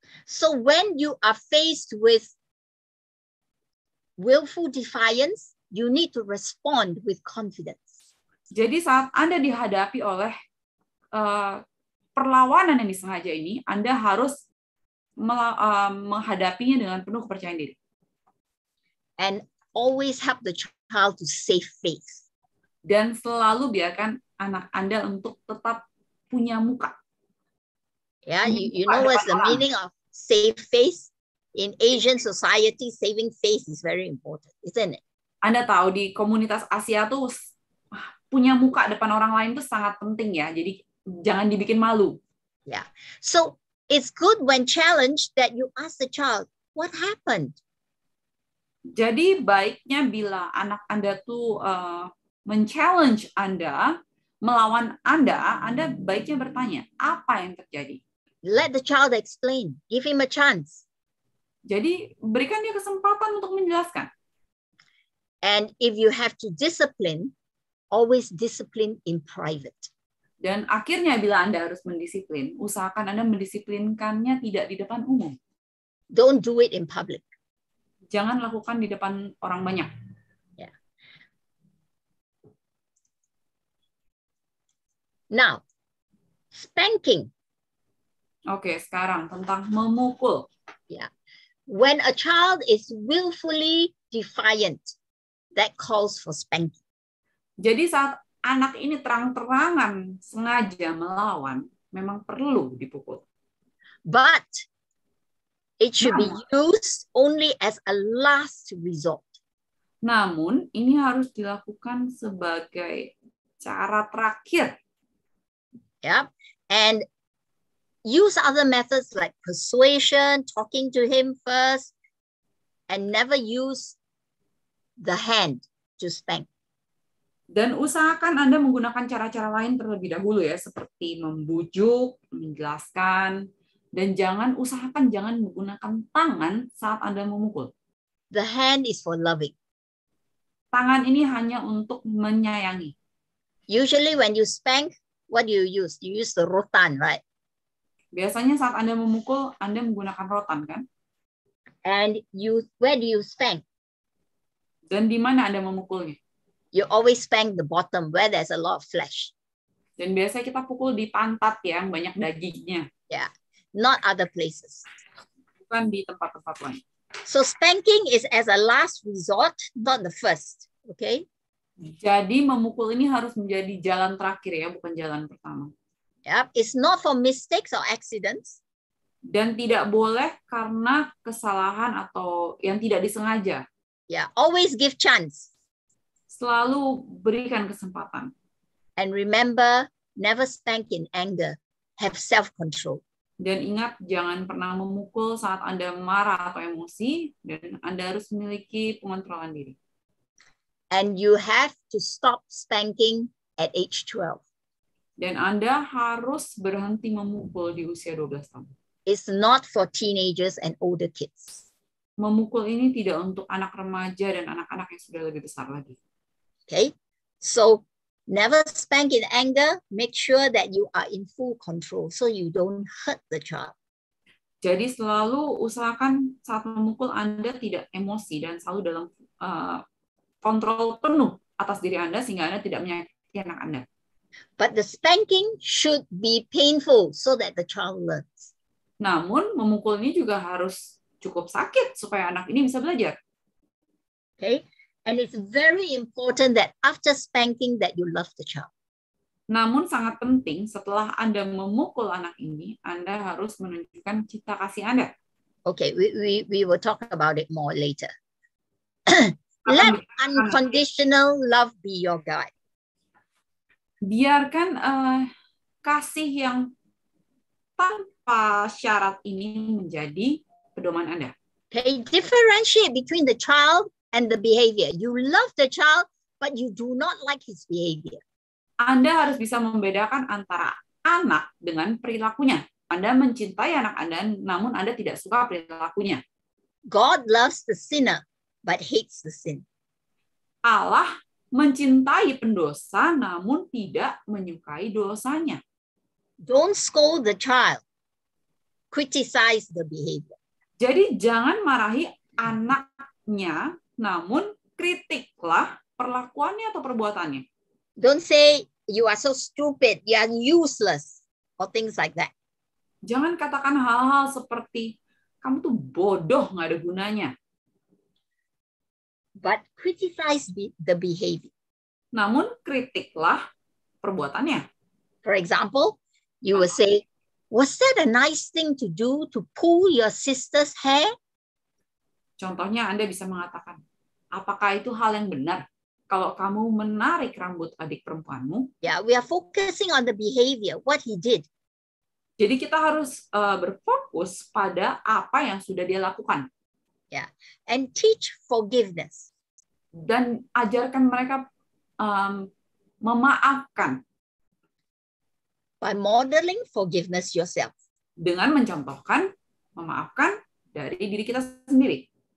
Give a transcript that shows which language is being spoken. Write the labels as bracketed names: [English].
[English] So when you are faced with willful defiance, you need to respond with confidence. [Indonesian] Jadi saat Anda dihadapi oleh perlawanan yang disengaja ini, Anda harus menghadapinya dengan penuh kepercayaan diri. [English] And always help the child to save face. [Indonesian] Dan selalu biarkan anak Anda untuk tetap punya muka. [English] Yeah, you know what's the meaning of save face? In Asian society, saving face is very important, isn't it? [Indonesian] Anda tahu di komunitas Asia tuh punya muka depan orang lain tuh sangat penting ya. Jadi jangan dibikin malu. [English] Yeah. So it's good when challenged that you ask the child, what happened? [Indonesian] Jadi baiknya bila anak Anda tuh men-challenge Anda, melawan Anda baiknya bertanya, apa yang terjadi? [English] Let the child explain. Give him a chance. [Indonesian] Jadi berikan dia kesempatan untuk menjelaskan. [English] And if you have to discipline, always discipline in private. [Indonesian] Dan akhirnya bila Anda harus mendisiplin, usahakan Anda mendisiplinkannya tidak di depan umum. [English] Don't do it in public. [Indonesian] Jangan lakukan di depan orang banyak. [English] Yeah. Now, spanking. [Indonesian] Oke, sekarang tentang memukul. [English] Yeah. When a child is willfully defiant, that calls for spanking. [Indonesian] Jadi saat anak ini terang-terangan sengaja melawan, memang perlu dipukul. [English] But it should be used only as a last resort. [Indonesian] Namun, ini harus dilakukan sebagai cara terakhir. [English] Yeah. And use other methods like persuasion, talking to him first, and never use the hand to spank. [Indonesian] Dan usahakan Anda menggunakan cara-cara lain terlebih dahulu ya, seperti membujuk, menjelaskan, dan usahakan jangan menggunakan tangan saat Anda memukul. [English] The hand is for loving. [Indonesian] Tangan ini hanya untuk menyayangi. [English] Usually when you spank, what do you use? You use the rotan, right? [Indonesian] Biasanya saat Anda memukul, Anda menggunakan rotan, kan? [English] And where do you spank? [Indonesian] Dan di mana Anda memukulnya? [English] You always spank the bottom where there's a lot of flesh. [Indonesian] Dan biasanya kita pukul di pantat ya, yang banyak dagingnya. [English] Yeah, not other places. [Indonesian] Bukan di tempat-tempat lain. [English] So spanking is as a last resort, not the first. Okay? [Indonesian] Jadi memukul ini harus menjadi jalan terakhir ya, bukan jalan pertama. [English] Yeah, it's not for mistakes or accidents. [Indonesian] Dan tidak boleh karena kesalahan atau yang tidak disengaja. [English] Yeah, always give chance. [Indonesian] Selalu berikan kesempatan. [English] And remember, never spank in anger. Have self-control. [Indonesian] Dan ingat, jangan pernah memukul saat Anda marah atau emosi, dan Anda harus memiliki pengontrolan diri. [English] And you have to stop spanking at age 12. [Indonesian] Dan Anda harus berhenti memukul di usia 12 tahun. [English] It's not for teenagers and older kids. [Indonesian] Memukul ini tidak untuk anak remaja dan anak-anak yang sudah lebih besar lagi. [English] Okay, so never spank in anger. Make sure that you are in full control so you don't hurt the child. [Indonesian] Jadi selalu usahakan saat memukul Anda tidak emosi dan selalu dalam kontrol penuh atas diri Anda sehingga Anda tidak menyakiti anak Anda. [English] But the spanking should be painful so that the child learns. [Indonesian] Namun memukul ini juga harus cukup sakit supaya anak ini bisa belajar. [English] Okay, and it's very important that after spanking that you love the child. [Indonesian] Namun sangat penting setelah Anda memukul anak ini, Anda harus menunjukkan cinta kasih Anda. [English] Okay, we will talk about it more later. Let unconditional love be your guide. [Indonesian] Biarkan kasih yang tanpa syarat ini menjadi pedoman Anda. [English] Okay, differentiate between the child and the behavior. You love the child, but you do not like his behavior. [Indonesian] Anda harus bisa membedakan antara anak dengan perilakunya. Anda mencintai anak Anda, namun Anda tidak suka perilakunya. [English] God loves the sinner, but hates the sin. [Indonesian] Allah mencintai pendosa, namun tidak menyukai dosanya. [English] Don't scold the child. Criticize the behavior. [Indonesian] Jadi jangan marahi anaknya, namun kritiklah perlakuannya atau perbuatannya. [English] Don't say, you are so stupid, you are useless, or things like that. [Indonesian] Jangan katakan hal-hal seperti, kamu tuh bodoh, nggak ada gunanya. [English] But criticize the behavior. [Indonesian] Namun kritiklah perbuatannya. [English] For example, you will say, was that a nice thing to do to pull your sister's hair? [Indonesian] Contohnya Anda bisa mengatakan, apakah itu hal yang benar kalau kamu menarik rambut adik perempuanmu? [English] Yeah, we are focusing on the behavior, what he did. [Indonesian] Jadi kita harus berfokus pada apa yang sudah dia lakukan. [English] Yeah, and teach forgiveness. [Indonesian] Dan ajarkan mereka memaafkan. [English] By modeling forgiveness yourself. [Indonesian] Dengan mencontohkan memaafkan dari diri kita sendiri.